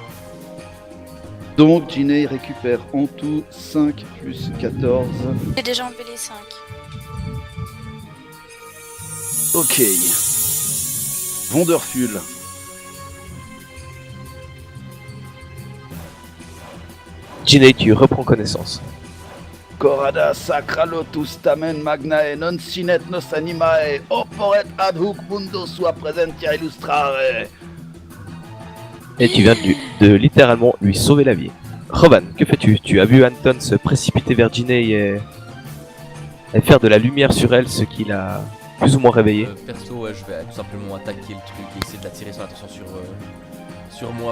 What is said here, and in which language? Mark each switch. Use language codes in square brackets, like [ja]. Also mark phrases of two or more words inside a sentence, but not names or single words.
[fr] Donc Jinei récupère en tout 5 plus 14. J'ai déjà enlevé les 5. [en] Ok. Wonderful. [fr] Jinei, tu reprends connaissance. [la] Corada sacra lotus tamen magnae non sinet nos animae oporet ad hoc mundo sua presentia illustrare. [fr] Et tu viens de littéralement lui sauver la vie. Roban, que fais-tu? Tu as vu Anton se précipiter vers Jinei et faire de la lumière sur elle, ce qui l'a plus ou moins réveillé. Perso, ouais, je vais tout simplement attaquer le truc et essayer de l'attirer son attention sur moi.